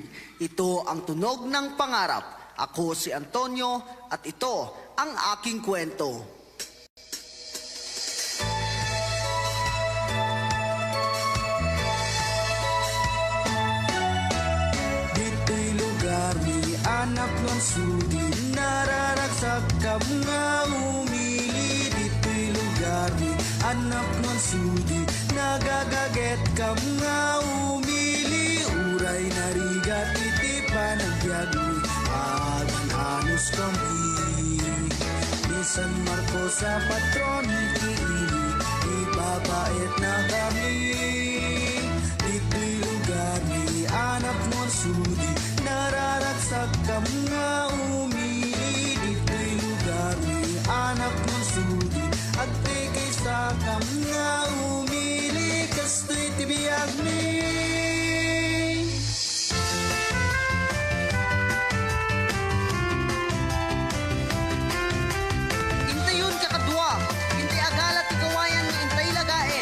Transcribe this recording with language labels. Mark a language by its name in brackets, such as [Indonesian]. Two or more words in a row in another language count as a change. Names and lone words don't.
[Filipino] Ito ang tunog ng pangarap. Ako si Antonio at ito ang aking kwento. [Iloko] Dito'y lugar ni anak ng sudi, nararagsak ka mga umili. Dito'y lugar ni anak ng sudi, nagagaget ka mga umili. Uray narigat iti panagbiagmi, agan-anos kami. Ni San Marcos sa patron kiili, ibabait na kami. Dito'y lugar ni anak ng sudi, nararagsak ka mga umili. Dito'y lugar ni anak ng sudi, at tikay sa ka mga umili. Kasto'y tibiyag ni Intayon kakadwa, intay agalat ikawayan ni intay lagaen.